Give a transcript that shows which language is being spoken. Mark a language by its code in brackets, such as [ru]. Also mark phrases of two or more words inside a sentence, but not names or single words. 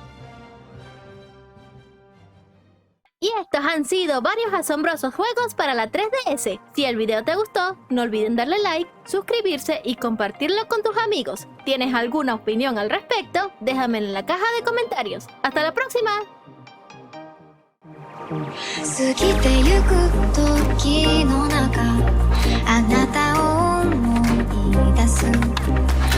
[es] Y estos han sido varios asombrosos juegos para la 3DS. Si el video te gustó, no olviden darle like, suscribirse y compartirlo con tus amigos. ¿Tienes alguna opinión al respecto? Déjamela en la caja de comentarios. ¡Hasta la próxima! [ja] 過ぎてゆく時の中あなたを思い出す